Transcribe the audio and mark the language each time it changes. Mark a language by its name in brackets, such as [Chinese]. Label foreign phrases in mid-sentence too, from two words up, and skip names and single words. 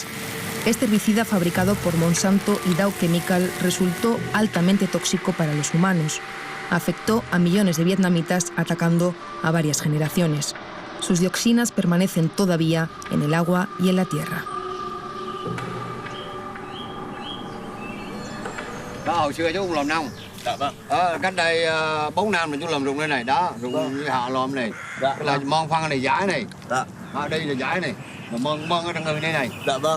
[Spanish] Este herbicida fabricado por Monsanto y Dow Chemical resultó altamente tóxico para los humanos. Afectó a millones de vietnamitas, atacando a varias generaciones. Sus dioxinas permanecen todavía en el agua y en la tierra. [Vietnamese] Hồi xưa chú cũng làm nông. Dạ vâng. Cách đây 4 năm là chú làm ruộng đây này, đó, ruộng họ làm này. Dạ. Là mòn phân này giải này. Dạ. Đây là giải này. Mà mòn ở trong người đây này. Dạ vâng.